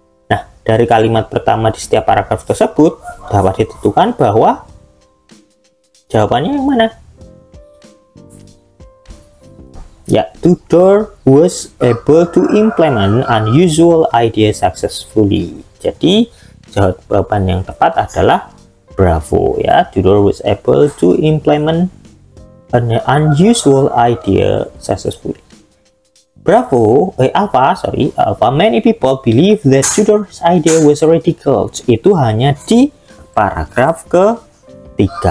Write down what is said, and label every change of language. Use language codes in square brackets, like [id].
[id] Nah, dari kalimat pertama di setiap paragraf tersebut dapat ditentukan bahwa jawabannya yang mana? [en] Ya, Tudor was able to implement unusual ideas successfully. [id] Jadi jawaban yang tepat adalah bravo ya. [en] Tudor was able to implement an unusual idea successfully. Bravo, Alpha. Many people believe that Tudor's idea was ridiculous. [id] Itu hanya di paragraf ke-3.